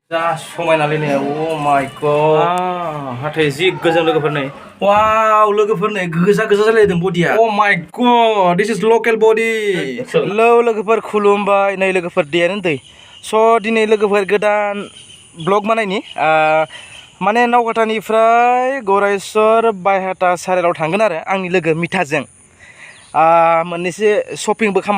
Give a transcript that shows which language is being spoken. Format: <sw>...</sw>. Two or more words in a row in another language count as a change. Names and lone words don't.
<brx>जा समायनालै ने</brx> <en>my god</en> <brx>हाथाय जि गोजों लोगोफोर नै वाव लोगोफोर नै गोजा गोजा जालायदों बडिया</brx> <en>my god this is local body hello</en> <brx>लोगोफोर खुलुमबाय नै लोगोफोर दैयानो दै स' दिनै लोगोफोर गोदान ब्लग बानायनि माने नावकाटानिफ्राय गरायसर बायहाटा साराइलाव थांगोन आरो आंनि लोगो मिथाजों मोननैसो शपिंबो खालामना</brx>